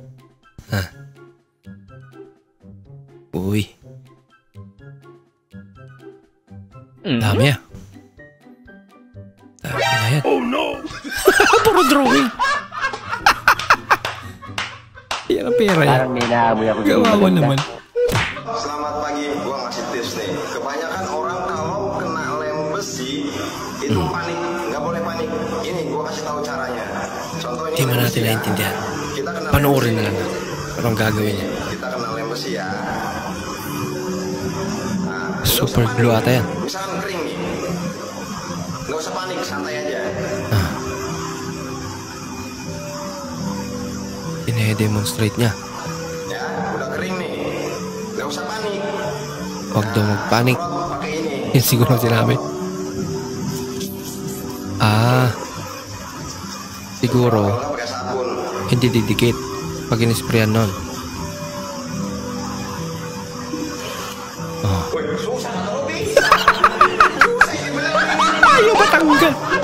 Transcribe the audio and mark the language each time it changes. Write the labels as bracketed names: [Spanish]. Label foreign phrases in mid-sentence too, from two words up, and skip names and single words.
[Filipino] Uy. Dami ah. Dami na yan. [English] Oh no! [Filipino] Puro drawing. Yan ang pera yan. Parang nilaamoy ako. Gawawa naman. [Indonesian] Selamat pagi, gua ngasih tips nih. Kebanyakan orang kalau kena lem besi itu panik, nggak boleh panik. Ini gua kasih tahu caranya. Contoh ini. [Filipino] Hindi mo natin naintindihan. Panoorin na lang natin. Anong gagawin niya? [Indonesian] Kita kena lem besi ya. [Filipino] Super glue ata yan. [Indonesian] Misalkan kering nih, nggak usah panik, santai aja. [Filipino] Ini-demonstrate niya. [Indonesian] Ya, udah kering nih, nggak usah panik. [Filipino] Huwag daw magpanik. Yan siguro sinabi. Siguro hindi didikit pag in-sprayan nun. Ayaw matanggal.